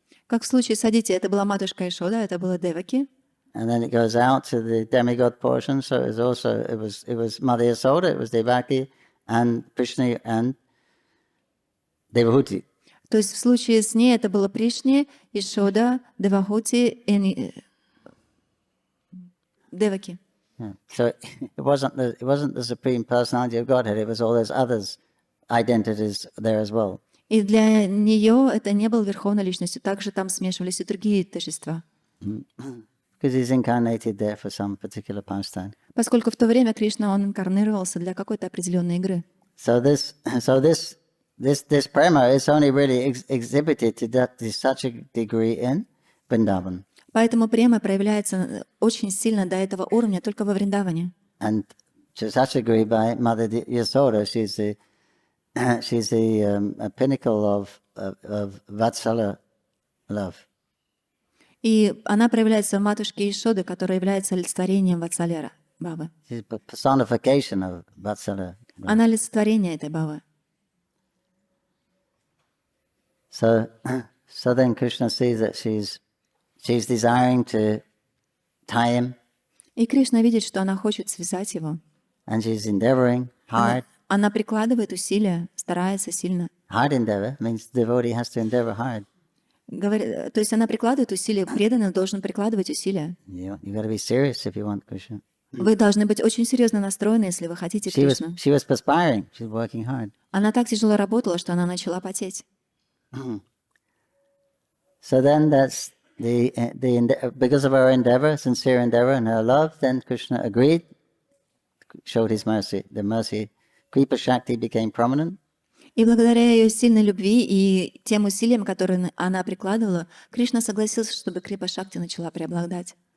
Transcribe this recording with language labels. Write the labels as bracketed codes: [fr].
[ru] Как в случае с Адити, это была матушка Ишода, это была Деваки. [en] And then it goes out to the demigod portion. So it was Mother Yasoda, it was Devaki, and Krishna and Devahuti. [ru] То есть в случае с ней это было Пришни, Ишода, Девахути и Деваки. [en] Yeah. So it wasn't the Supreme Personality of Godhead, it was all those others identities there as well. [ru] И для нее это не был верховной личностью. Также там смешивались и другие тождества. [en] Because he's incarnated there for some particular pastime. [ru] Поскольку в то время Кришна, он инкарнировался для какой-то определенной игры. [en] So this prema is only really exhibited to such a degree in Vrindavan. [ru] Поэтому према проявляется очень сильно до этого уровня только во Вриндаване. [en] And to such a degree by Mother Yasoda, she's the pinnacle of Vatsala love. [ru] И она проявляется в матушке Ишоды, которая является олицетворением Ватсалера, Бабы. [en] She's a personification of Vatsala. [ru] Она олицетворение этой Бабы. [en] So then Krishna sees that she's desiring to tie him. [ru] И Кришна видит, что она хочет связать его. [en] And she's endeavoring hard. [ru] Она прикладывает усилия, старается сильно. [en] Hard endeavor means the devotee has to endeavor hard. [ru] То есть она прикладывает усилия, преданный должен прикладывать усилия. [en] You got to be serious if you want Krishna. [ru] Вы должны быть очень серьезно настроены, если вы хотите Кришну. [en] She was perspiring. She's working hard. [ru] Она так тяжело работала, что она начала потеть. [en] So then that's because of her endeavor, sincere endeavor, and her love, then Krishna agreed, showed his mercy. The mercy, Kripa Shakti became prominent. [ru] И благодаря ее сильной любви и тем усилиям, которые она прикладывала, Кришна согласился, чтобы Крипа Шакти начала преобладать.